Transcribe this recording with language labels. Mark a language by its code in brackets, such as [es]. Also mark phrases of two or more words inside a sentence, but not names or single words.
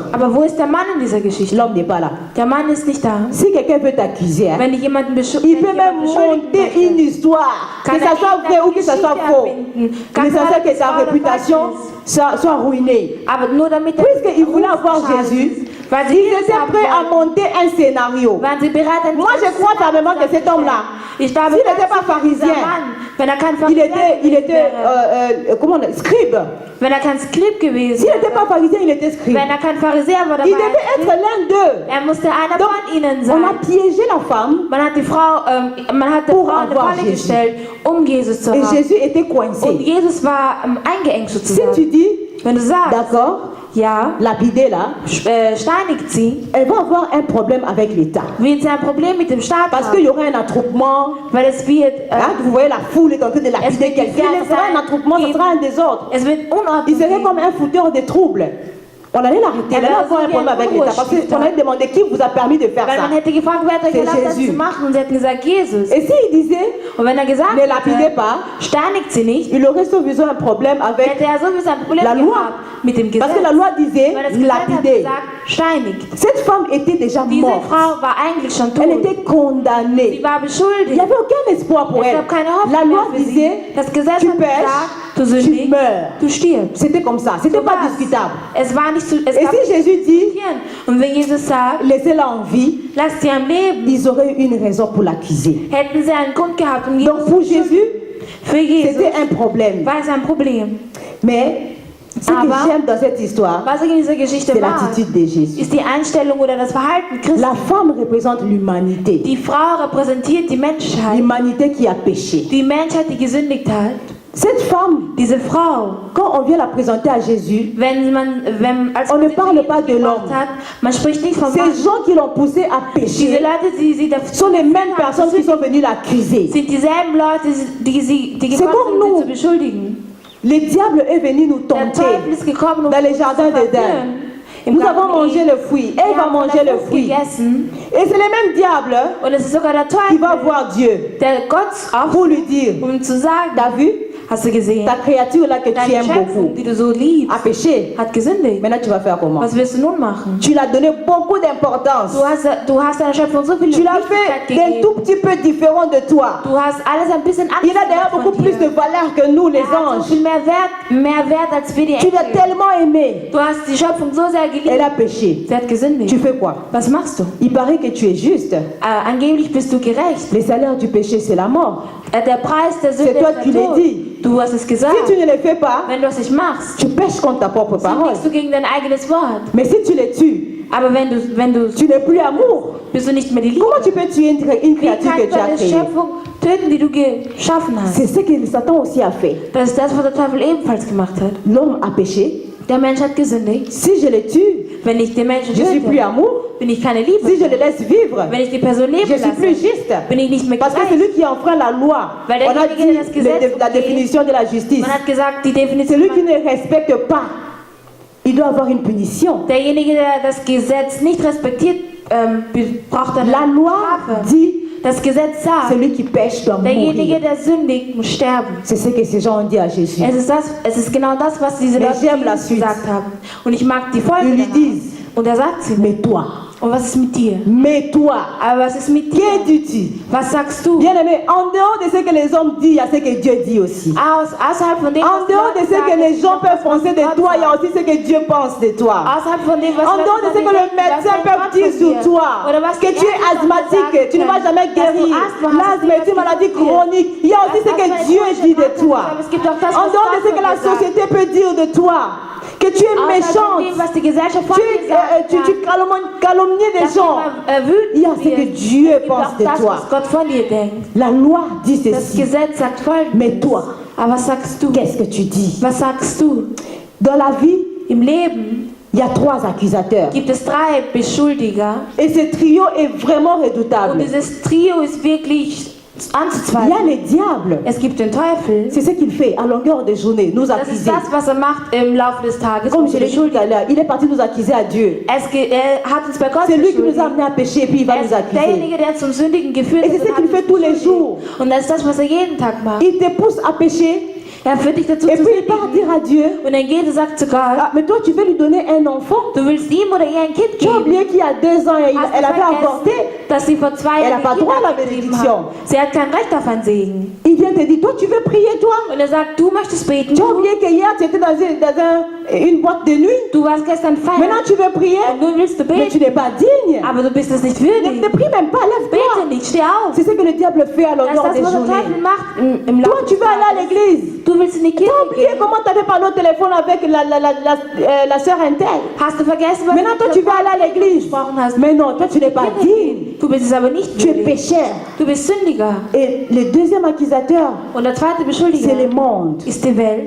[de] aber wo ist der Mann in dieser Geschichte? [fr] L'homme n'est pas là. [de] Der Mann ist nicht da. [fr] Si quelqu'un veut t'accuser, hein, [de] Wenn dich jemanden [fr] il peut même monter une histoire, que ça soit vrai ou que ça soit faux. L'essentiel que sa réputation soit ruinée. [de] Aber nur damit [fr] Puisqu'ils voulaient avoir Jésus, [de] weil sie [fr] ils [de] Jesus [fr] étaient [de] haben [fr] prêts à [de] wollten, [fr] monter un scénario. [de] waren sie bereit, ein [fr] Moi, je crois fermement que cet homme-là, [de] ich glaube, [fr] s'il n'était pas pharisien, [de] wenn kein [fr] il [de] Pharisäer [fr] était [de] gewesen wäre, [fr] comment on dit, scribe. [de] wenn kein Skrib gewesen [fr] S'il n'était pas [de] wäre, [fr] pharisien, il était scribe. [de] wenn kein Pharisäer war, [fr] Il devait être l'un d'eux. [de] musste einer [fr] Donc, [de] von ihnen [fr] on a [de] sein. [fr] piégé la femme [de] Man hat die Frau, man hat der [fr] Pour [de] Frau eine [fr] avoir [de] Falle [fr] Jésus. [de] gestellt, Jesus zu [fr] et [de] haben. [fr] Jésus était [de] Und [fr] coincé. [de] Jesus war eingeengt [fr] Si [de] sozusagen. [fr] tu dis, [de] Wenn du sagst, [fr] d'accord, [de] ja, [fr] lapidé là, [de] steinigt sie, [fr] elle va avoir un problème avec l'État. [de] wird sie ein Problem mit dem Staat [fr] Parce [de] haben. [fr] qu'il y aura un attroupement. [de] Weil es wird, [fr] Hein, vous voyez la foule est en train de lapider [de] wird [fr] quelqu'un. [de] viele [fr] Ce sera un [de] sein, [fr] attroupement, ce [de] die- [fr] sera un désordre. [de] es wird [fr] Il [de] Unordnung [fr] serait [de] geben. [fr] comme un fouteur de troubles. On allait l'arrêter, elle allait avoir un problème avec l'État. Parce qu'on allait demander qui vous a permis de faire [de] Weil man [fr] ça. [de] hätte gefragt, wer hat euch [fr] C'est [de] erlaubt, das [fr] Jésus. [de] zu machen? Und sie hätten gesagt, Jesus. [fr] Et s'il disait, [de] Und wenn er gesagt [fr] ne lapidez [de] hätte, [fr] pas, [de] steinigt sie nicht, [fr] il aurait sowieso un problème avec. [de] hätte er sowieso ein Problem [fr] La loi. [de] gehabt mit dem Gesetz. [fr] Parce que la loi disait [de] Weil das Gesetz hat [fr] lapider. [de] gesagt, steinigt. [fr] Cette femme était déjà [de] Diese [fr] morte. [de] Frau war eigentlich schon [fr] Elle [de] tot. [fr] était condamnée. [de] Sie war [fr] Il n'y [de] beschuldigt. [fr] avait aucun espoir pour [de] Es [fr] elle. [de] gab keine [fr] La [de] Hoffnung [fr] loi [de] mehr für sie. [fr] disait, [de] Das Gesetz [fr] tu [de] hat gesagt, du [fr] pêches, tu [de] sündigst, [fr] meurs. [de] du stirbst. [fr] C'était comme ça. C'était [de] So [fr] pas [de] war's. [fr] discutable. [de] Es war nicht es [fr] Et [de] gab [fr] si Jésus dit, [de] Und wenn Jesus sagt, [fr] laissez-la en vie, [de] lasst sie am Leben, [fr] ils auraient eu une raison pour l'accuser. [de] hätten sie einen Grund gehabt, um Jesus [fr] Donc pour [de] zu beschuldigen. [fr] Jésus, [de] Für Jesus [fr] c'était un problème. [de] war es ein Problem. [fr] Mais ce que [de] Aber- [fr] j'aime dans cette histoire, [de] Was ich in dieser Geschichte [fr] c'est [de] mag, [fr] l'attitude de Jésus. [de] ist die Einstellung oder das Verhalten Christi. [fr] La femme représente l'humanité. [de] Die Frau repräsentiert die Menschheit. [fr] L'humanité qui a péché. [de] Die Menschheit, die gesündigt hat. [fr] Cette femme, [de] Diese Frau, [fr] quand on vient la présenter à Jésus, [de] als [fr] On [de] man [fr] ne [de] sie [fr] parle [de] zu Jesus [fr] pas de [de] gebracht [fr] l'homme. [de] hat, man spricht nicht vom Mann. [fr] ces gens qui l'ont poussée à [de] Diese [fr] pécher [de] Leute, die sie dazu [fr] sont les mêmes personnes qui sont venues l'accuser. [de] sind dieselben Leute, die [fr] C'est [de] gekommen [fr] comme [de] sind, sie [fr] nous. [de] zu beschuldigen. [fr] Le diable est venu nous [de] Der [fr] tenter. [de] Teufel ist gekommen, um [fr] Dans les [de] uns [fr] jardins [de] zu [fr] d'Éden. [de] verführen. Im [fr] Nous [de] Garten [fr] avons mangé [de] Eden. [fr] le fruit. [de] Wir [fr] Elle va [de] haben von [fr] manger [de] der [fr] le [de] Frucht [fr] fruit. [de] gegessen. [fr] Et c'est le même diable [de] Und es ist sogar der [fr] qui [de] Teufel, [fr] va voir Dieu [de] der Gott [fr] pour lui dire, [de] um zu sagen, [fr] t'as vu, [de] Hast du gesehen? [fr] Ta créature là que tu [de] Deine [fr] aimes beaucoup [de] Schöpfung, die du so liebst, [fr] a péché. [de] hat gesündigt. [fr] Maintenant tu vas faire comment? [de] Was wirst du nun machen? [fr] Tu lui as donné beaucoup d'importance. [de] Du hast deiner Schöpfung so viel [fr] Tu l'as [de] Wichtigkeit [fr] fait d'un [de] gegeben. [fr] tout petit peu différent de toi. [de] Du hast alles ein bisschen [fr] Il a d'ailleurs [de] anders [fr] beaucoup [de] von [fr] plus de [de] dir. [fr] valeur que nous les [de] Er hat so [fr] anges. [de] viel mehr Wert als wir die [fr] Tu l'as [de] Engel. [fr] tellement aimé. [de] Du hast die Schöpfung so sehr [fr] Elle [de] geliebt. [fr] a péché. [de] Sie hat [fr] Tu [de] gesündigt. [fr] fais quoi? [de] Was machst du? [fr] Il paraît que tu es juste. [de] Angeblich bist du gerecht. [fr] Le salaire du péché, c'est la mort. [de] Der Preis der Sünde [fr] C'est toi [de] ist [fr] qui [de] der [fr] l'as [de] Tod. [fr] dit. [de] Du hast es gesagt. [fr] Si tu ne le fais pas, [de] Wenn du es nicht machst, [fr] tu pêches contre ta propre parole. [de] sündigst du gegen dein eigenes Wort. [fr] Mais si tu les tues, [de] Aber wenn du [fr] tu n'es plus amour. [de] bist du nicht mehr die Liebe. [fr] Comment tu peux tuer une [de] Wie [fr] créature que [de] kannst [fr] tu [de] du [fr] as [de] eine [fr] créée? [de] Schöpfung töten, die du geschaffen hast? [fr] C'est ce que Satan aussi a fait. [de] Das ist das, was der Teufel ebenfalls gemacht hat. [fr] L'homme a péché. [de] Der Mensch hat gesündigt. [fr] Si je le tue, [de] Wenn ich den Menschen [fr] je suis plus [de] töte, [fr] amour. [de] bin ich keine Liebe. [fr] Si je le laisse vivre, [de] Wenn ich die Person leben [fr] je suis plus [de] lasse, [fr] juste. [de] bin ich nicht mehr [fr] Parce que [de] gerecht. [fr] celui qui enfreint la loi, [de] Weil [fr] on a [de] derjenige, [fr] dit [de] der das Gesetz [fr] la [de] umgeht, [fr] définition de la justice. [de] Man hat gesagt, die Definition. [fr] Celui qui ne respecte pas, il doit avoir une punition. [de] Derjenige, der das Gesetz nicht respektiert, braucht eine [fr] La loi [de] Strafe. [fr] dit [de] Das Gesetz sagt, [fr] celui qui pêche doit [de] derjenige, [fr] mourir. [de] der sündigt, muss sterben. [fr] C'est ce que ces gens ont dit à Jésus. [de] Es ist genau das, was diese [fr] Mais [de] Leute [fr] j'aime la [de] Jesus [fr] suite. [de] gesagt haben. Und ich mag die Folge [fr] Ils lui [de] danach. [fr] disent, [de] Und er sagt sie. [fr] mais toi, [de] Und was ist mit dir? [fr] mais toi, [de] Aber was ist mit [fr] que [de] dir? [fr] dis-tu? [de] Was sagst du? [fr] Bien aimé, en dehors de ce que les hommes disent, il y a ce que Dieu dit aussi. [de] Außerhalb von dem, [fr] En [de] was die [fr] dehors de [de] Leute [fr] ce que [de] sagen, [fr] les gens peuvent penser de [de] Gott [fr] toi, il y a [de] sagt. [fr] aussi ce que Dieu pense de toi. [de] Außerhalb von dem, was [fr] En [de] Leute [fr] dehors de [de] von [fr] ce [de] dir [fr] que le [de] denken, [fr] médecin [de] das [fr] peut [de] sagt [fr] dire [de] Gott [fr] sur [de] von dir. [fr] toi, [de] Oder was [fr] que [de] die [fr] tu es [de] Ärzte von dir [fr] asthmatique, [de] sagen [fr] tu ne vas [de] können, [fr] jamais [de] dass du [fr] guérir. [de] Asthma hast, [fr] L'asthme est une maladie chronique. Il y a aussi ce que Dieu dit de toi. [de] Es gibt auch das, [fr] En [de] was [fr] dehors de [de] Gott [fr] ce que [de] von [fr] la [de] dir sagt. [fr] société peut dire de toi, que tu es [de] Außerhalb von [fr] méchante, [de] dem, was die Gesellschaft von dir sagt, [fr] tu calomnies des [de] dass du [fr] gens. [de] immer, wütend [fr] Il y a ce que [de] wirst. [fr] Dieu [de] Es gibt [fr] pense [de] auch [fr] de [de] das, [fr] toi. [de] was Gott von dir denkt. [fr] La loi dit [de] Das [fr] ceci. [de] Gesetz sagt Folgendes. [fr] Mais toi, [de] Aber was sagst du? [fr] qu'est-ce que tu dis? [de] Was sagst du? [fr] Dans la vie, [de] Im Leben [fr] il y a 3 accusateurs. [de] gibt es 3 Beschuldiger. [fr] Et ce trio est vraiment [de] Und [fr] redoutable. [de] dieses Trio ist wirklich [fr] Il y a [de] anzuzweifeln. [fr] le diable. [de] Es gibt den Teufel. [fr] C'est ce qu'il fait à longueur de journée, nous [de] Das ist [fr] accuser. [de] das, was er macht im Laufe des Tages. [fr] Comme je l'ai dit tout à l'heure, il est parti nous accuser à Dieu. [de] Er hat uns bei Gott [fr] C'est lui qui nous a [de] beschuldigt. [fr] amenés à pécher et puis il va [de] Er [fr] nous [de] ist [fr] accuser. [de] derjenige, der zum Sündigen geführt [fr] Et c'est [de] hat. [fr] ce [de] und [fr] qu'il [de] hat [fr] fait [de] uns [fr] tous les [de] beschuldigt. [fr] jours. [de] Und das ist das, was er jeden Tag macht. [fr] Il te pousse à pécher [de] Er führt dich dazu [fr] et [de] zu [fr] puis il part dire [de] sündigen. [fr] à Dieu, [de] Und er geht und sagt zu Gott, [fr] ah, mais toi tu veux lui donner un enfant. [de] du willst ihm oder ihr ein Kind [fr] Tu as [de] geben. [fr] oublié qu'il y a 2 ans, [de] Hast [fr] elle [de] du [fr] avait avorté. [de] vergessen, dass sie vor 2 [fr] Elle a [de] Jahren [fr] pas [de] die [fr] droit à la [de] Kinder gegeben [fr] bénédiction. [de] hat. Sie hat kein Recht auf einen Segen. [fr] Il vient te dire, toi tu veux prier toi. [de] Und er sagt, du möchtest beten. [fr] Tu as oublié que hier tu étais dans une boîte de nuit. [de] Du warst gestern feiern. [fr] Maintenant tu veux prier, [de] Und nun willst du [fr] mais tu [de] beten. [fr] n'es pas digne. [de] Aber du bist es nicht [fr] Ne [de] würdig. [fr] prie même pas, lève-toi. [de] Bete nicht, steh auf. [fr] C'est ce que le diable fait à [de] Das ist [fr] longueur [de] das, [fr] des [de] was der Teufel [fr] journées. [de] macht im [fr] Toi [de] Laufe [fr] tu [de] des [fr] veux aller à [de] Tages. [fr] l'église. [de] Du willst in die Kirche [fr] T'as oublié [de] gehen. [fr] comment tu avais parlé au téléphone avec la sœur Intel. [de] Hast du vergessen, was [fr] Maintenant, toi, tu vas aller à l'église. [de] gesprochen hast? [fr] Mais non, toi, tu n'es pas digne. [de] Du bist es aber nicht [fr] Tu es [de] würdig. [fr] pécheur. [de] Du bist Sündiger. [fr] Et le deuxième accusateur, [de] Und der zweite [fr] c'est [de] Beschuldiger [fr] le monde, [de] ist die Welt,